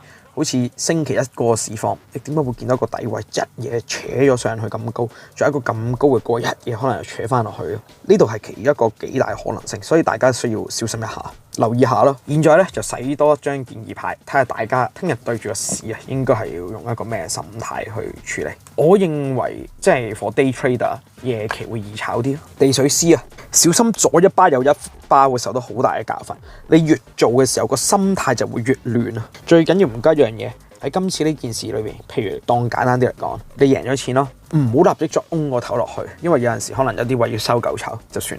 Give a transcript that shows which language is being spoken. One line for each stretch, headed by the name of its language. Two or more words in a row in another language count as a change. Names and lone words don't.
Cantonese: 好似星期一個市況，你點解會見到一個底位一嘢扯咗上去咁高，仲有一個咁高嘅個一嘢可能又扯翻落去？呢度係其一個幾大可能性，所以大家需要小心一下，留意下咯。現在咧就洗多一張建議牌，睇下大家聽日對住個市啊，應該係要用一個咩心態去處理。我認為即係
English: for day trader
Cantonese: 夜期會易炒啲。地水師啊，小心左一巴右一巴會受到好大嘅教訓。你越做嘅時候，個心態就會越亂啊。最緊要唔該一樣嘢喺今次呢件事裏邊，譬如當簡單啲嚟講，你贏咗錢咯，唔好立即再嗡個頭落去，因為有陣時可能有啲位要收夠籌就算。